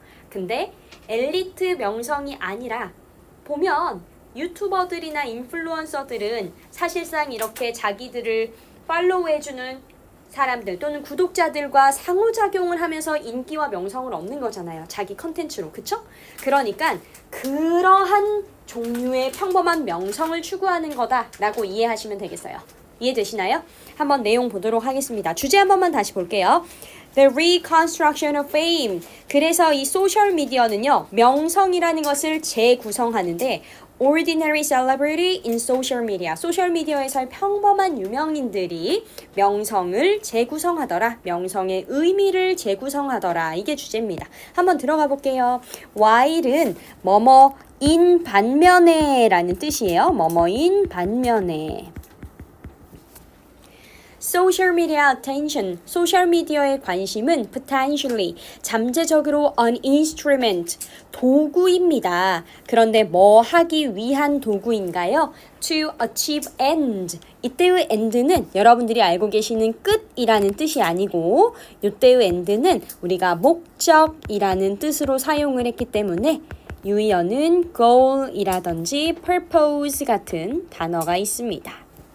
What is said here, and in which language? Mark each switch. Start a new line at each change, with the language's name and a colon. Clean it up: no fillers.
Korean: 근데 엘리트 명성이 아니라 보면 유튜버들이나 인플루언서들은 사실상 이렇게 자기들을 팔로우해주는 사람들 또는 구독자들과 상호작용을 하면서 인기와 명성을 얻는 거잖아요. 자기 컨텐츠로. 그쵸? 그러니까 그러한 종류의 평범한 명성을 추구하는 거다라고 이해하시면 되겠어요. 이해되시나요? 한번 내용 보도록 하겠습니다. 주제 한 번만 다시 볼게요.
English: The reconstruction of fame.
Korean: 그래서 이 소셜미디어는요. 명성이라는 것을 재구성하는데
English: ordinary celebrity in social media.
Korean: 소셜미디어에서 평범한 유명인들이 명성을 재구성하더라. 명성의 의미를 재구성하더라. 이게 주제입니다. 한번 들어가 볼게요. while은 뭐뭐인 반면에 라는 뜻이에요. 뭐뭐인 반면에. Social media attention, 소셜미디어의 관심은 potentially, 잠재적으로 an instrument, 도구입니다. 그런데 뭐 하기 위한 도구인가요?
English: To achieve end.
Korean: 이때의 end는 여러분들이 알고 계시는 끝이라는 뜻이 아니고 이때의 end는 우리가 목적이라는 뜻으로 사용을 했기 때문에 유의어는 goal이라든지 purpose 같은 단어가 있습니다.